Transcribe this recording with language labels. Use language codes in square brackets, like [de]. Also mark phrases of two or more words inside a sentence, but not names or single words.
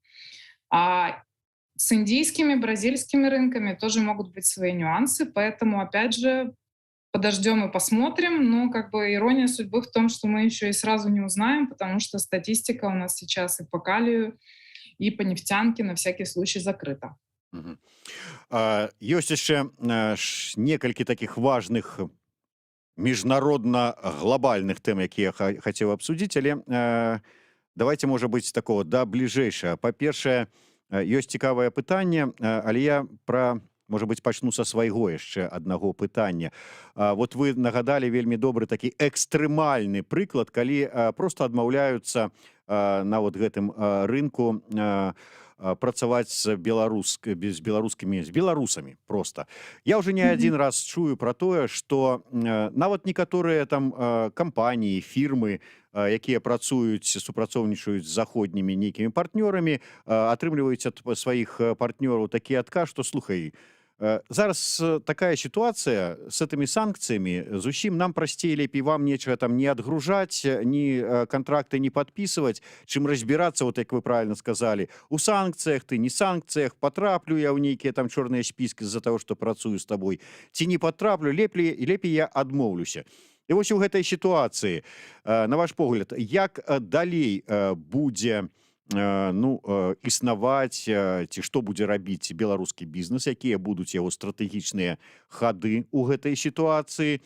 [ru] А с индийскими, бразильскими рынками тоже могут быть свои нюансы, поэтому, опять же, подождем и посмотрим. Но как бы ирония судьбы в том, что мы еще и сразу не узнаем, потому что статистика у нас сейчас и по калию, и по нефтянке на всякий случай закрыта. Мгм. [be] Ёсць яшчэ некалькі такіх важных міжнародна глобальных тэм, якія хацеў абсудзіць, але давайте, можа быць, з такого да бліжэйшага. Па-першае, ёсць цікавае пытанне, але я можа быць, пачну са свайго яшчэ аднаго пытання. Вот вы нагадалі вельмі добры такі экстрэмальны прыклад, калі проста адмаўляюцца на вот гэтым рынку працаваць з беларусамі просто. [ru] Я уже не Мгм. один раз [be] чую про тое, что нават некаторыя там кампаніі, фірмы, якія працуюць, супрацоўнічаюць з заходнімі нейкімі партнёрамі, атрымліваюць ад сваіх партнёраў такі адказ, што слухай, зараз [ru] такая ситуация с этими санкциями, [be] зусім нам прасцей, лепей вам нечага там не отгружать, [ru] ни контракты не подписывать, чым разбираться, вот як вы правильно сказали, у санкциях ты, не санкциях, [be] потраплю я ў нейкія там чорныя спіски з-за [ru] того, что [be] працую с тобой, ці не потраплю, лепей я адмоўлюся. І вось у гэтай сітуацыі, на ваш погляд, як далей будзе існаваць, ці што будзе рабіць беларускі бізнес, якія будуць яго стратэгічныя хады ў гэтай сітуацыі.